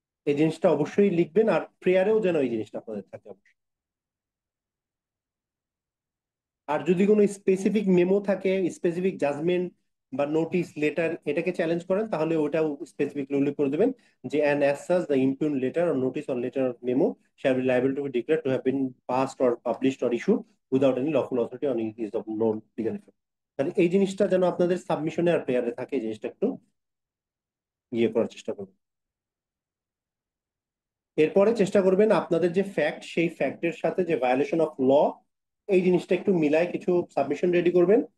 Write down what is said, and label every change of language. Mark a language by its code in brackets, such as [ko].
[bn] এই জিনিসটা অবশ্যই লিখবেন, আর প্রেয়ারেও যেন এই জিনিসটা আপনাদের থাকে অবশ্যই। আর যদি কোনো স্পেসিফিক মেমো থাকে, স্পেসিফিক জাজমেন্ট বা নোটিশ লেটার, এটাকে চ্যালেঞ্জ করেন, তাহলে ওটাও স্পেসিফিকলি উল্লেখ করে দেবেন যে [en] and as such the impugned letter or notice or letter or memo shall be liable to be declared to have been passed or published or issued without any lawful authority on is of no legal effect। [bn] তাহলে এই জিনিসটা যেন আপনাদের সাবমিশনে আর প্রেয়ারে থাকে, এই জিনিসটা একটু ইয়ে করার চেষ্টা করবেন। এরপরে চেষ্টা করবেন আপনাদের যে ফ্যাক্ট, সেই ফ্যাক্টের সাথে যে ভায়োলেশন অফ ল, এই জিনিসটা একটু মিলাই কিছু সাবমিশন রেডি করবেন।